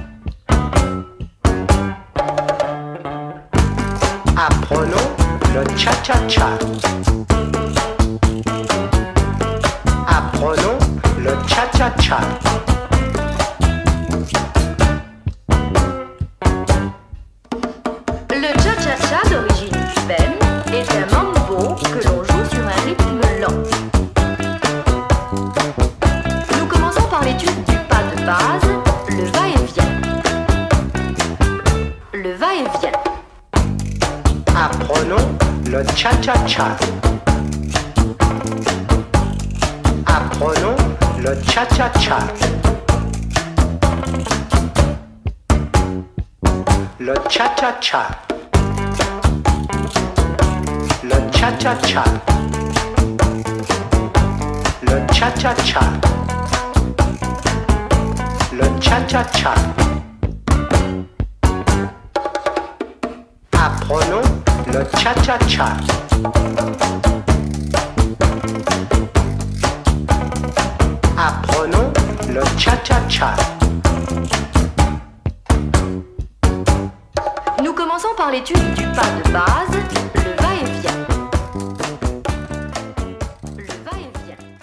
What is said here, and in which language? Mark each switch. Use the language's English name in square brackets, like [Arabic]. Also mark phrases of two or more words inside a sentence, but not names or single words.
[French] Apprenons le cha-cha-cha. Apprenons le cha-cha-cha. Le cha-cha-cha d'origine cubaine est un mambo que l'on joue sur un rythme lent. Nous commençons par l'étude du pas de base, le va-et-vient. Le va-et-vient. Apprenons le cha-cha-cha. Apprenons le cha-cha-cha. Le cha-cha-cha. Le cha-cha-cha. Le cha-cha-cha. Le cha-cha-cha. Apprenons le cha-cha-cha. Apprenons le cha-cha-cha. Nous commençons par l'étude du pas de base, le va-et-vient. Le va-et-vient.